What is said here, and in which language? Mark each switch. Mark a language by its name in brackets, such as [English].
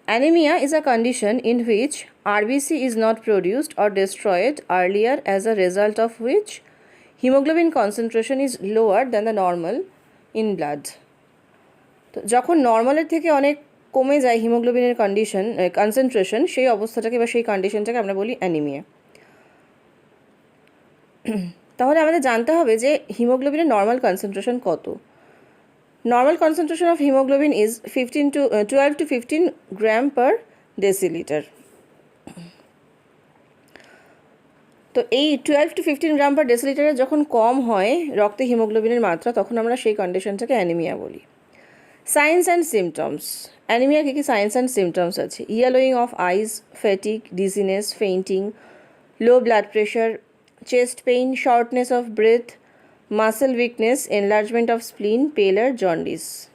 [English] Anemia is a condition in which RBC is not produced or destroyed earlier, as a result of which hemoglobin concentration is lower than the normal in blood. [Bangla] তো যখন নর্মালের থেকে অনেক কমে যায় হিমোগ্লোবিনের concentration, সেই অবস্থাটাকে বা সেই কন্ডিশনটাকে আমরা বলি অ্যানিমিয়া। তাহলে আমাদের জানতে হবে যে হিমোগ্লোবিনের নর্মাল কনসেন্ট্রেশন কত। [English] Normal concentration of haemoglobin is 12 to 15 gram per decilitre. [Bangla] তো এই 12 to 15 গ্রাম পার ডেসিলিটারে যখন কম হয় রক্তে হিমোগ্লোবিনের মাত্রা, তখন আমরা সেই কন্ডিশনটাকে অ্যানিমিয়া বলি। Science and symptoms. Anaemia key key science and symptoms আছে? [English] Yellowing of eyes, fatigue, dizziness, fainting, low blood pressure, chest pain, shortness of breath, muscle weakness, enlargement of spleen, pallor, jaundice।